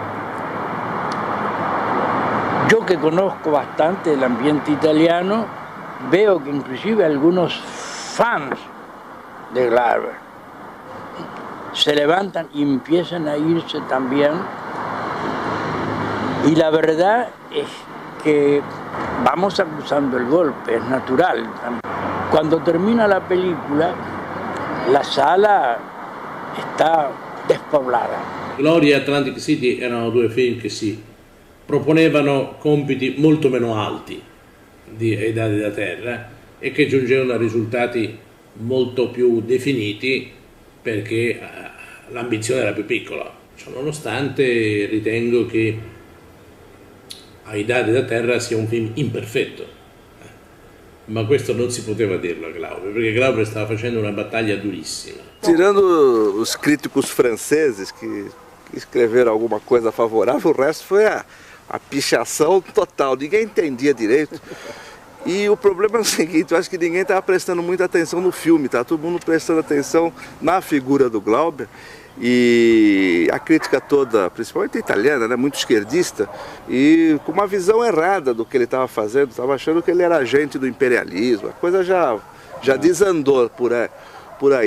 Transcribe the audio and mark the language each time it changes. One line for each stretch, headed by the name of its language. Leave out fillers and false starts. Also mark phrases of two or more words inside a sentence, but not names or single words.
Spanish: Yo que conozco bastante del ambiente italiano, veo que inclusive algunos fans de Glauber se levantan y empiezan a irse también. Y la verdad es que vamos acusando el golpe, es natural. Cuando termina la película, la sala está despoblada.
Italian: Gloria e Atlantic City erano due film che si proponevano compiti molto meno alti ai Dadi da Terra e che giungevano a risultati molto più definiti perché l'ambizione era più piccola. Nonostante ritengo che Ai Dadi da Terra sia un film imperfetto, ma questo non si poteva dirlo a Glauber, perché Glauber stava facendo una battaglia durissima.
Portuguese: Tirando os críticos franceses que escreveram alguma coisa favorável, o resto foi a pichação total, ninguém entendia direito. E o problema é o seguinte, eu acho que ninguém estava prestando muita atenção no filme, tá? Todo mundo prestando atenção na figura do Glauber. E a crítica toda, principalmente italiana, né, muito esquerdista, e com uma visão errada do que ele estava fazendo, estava achando que ele era agente do imperialismo, a coisa já desandou por aí.